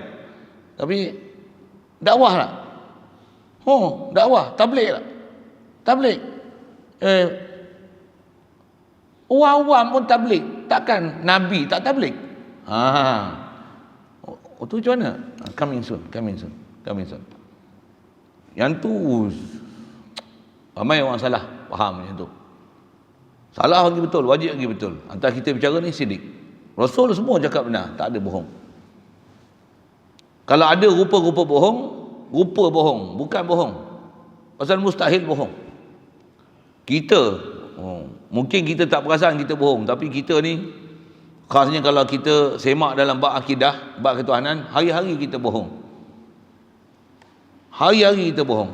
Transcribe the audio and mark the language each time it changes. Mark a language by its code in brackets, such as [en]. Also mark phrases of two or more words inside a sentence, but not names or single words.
[ms] Tapi dakwah lah. Dakwah, tabligh lah. Tabligh. Orang awam pun tabligh, takkan Nabi tak tabligh? Tu macam mana? [en] Coming soon. [ms] Yang tu ramai orang salah faham macam tu. Salah lagi betul, wajib lagi betul. Antara kita bicara ni sidik. Rasul semua cakap benar, tak ada bohong. Kalau ada rupa-rupa bohong, rupa bohong, bukan bohong. Pasal mustahil bohong. Kita mungkin kita tak perasan kita bohong, tapi kita ni khasnya kalau kita semak dalam bab akidah, bab ketuhanan, hari-hari kita bohong. Hari-hari kita bohong.